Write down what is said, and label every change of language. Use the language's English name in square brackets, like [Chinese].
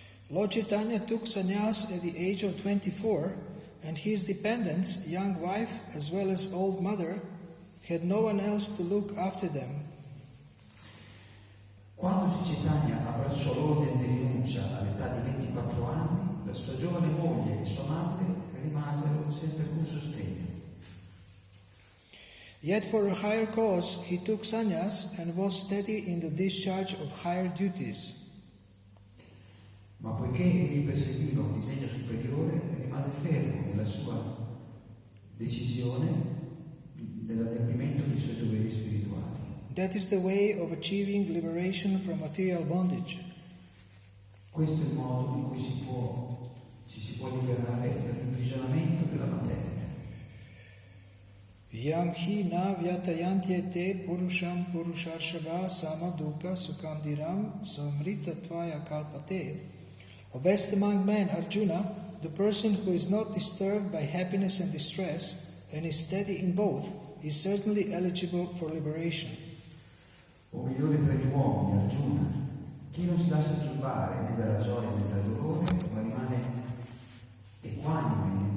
[English] Lord Chaitanya took sannyas at the age of 24, and his dependents, young wife as well as old mother, had no one else to look after them. [Italian] Quando Chaitanya abbracciò l'ordine di rinuncia all'età di 24 anni, la sua giovane moglie e sua madre rimasero senza alcun sostegno. [English] Yet for a higher cause he took sannyas and was steady in the discharge of higher duties. [Italian] Ma poiché egli perseguiva un disegno superiore, rimase fermo nella sua decisione dell'adempimento dei suoi doveri spirituali. [English] That is the way of achieving liberation from material bondage. [Italian] Questo è il modo in cui ci si può liberare dall'imprigionamento della materia. [Sanskrit] Yam hi na vyatayantyete purusham purusharshava samadukha sukham dhiram samritatvaya kalpate. [English] O best among men, Arjuna, the person who is not disturbed by happiness and distress and is steady in both is certainly eligible for liberation. [Italian] O migliore tra gli uomini, Arjuna, chi non si lascia turbare né dalla gioia né dal dolore, ma rimane equanime